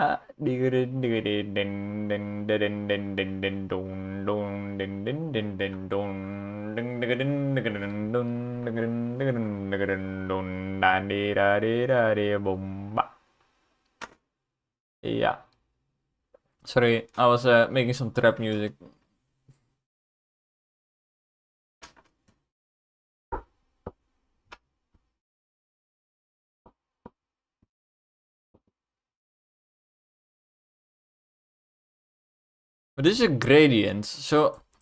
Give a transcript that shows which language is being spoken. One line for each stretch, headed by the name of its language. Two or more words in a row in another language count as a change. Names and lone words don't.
English: Digrin digrin din din din din din din dun dun din din din din dun ding digrin digrin dun digrin digrin digrin dun da di da di da di bum ba. Yeah. Sorry, I was making some trap music. But this is a gradient, so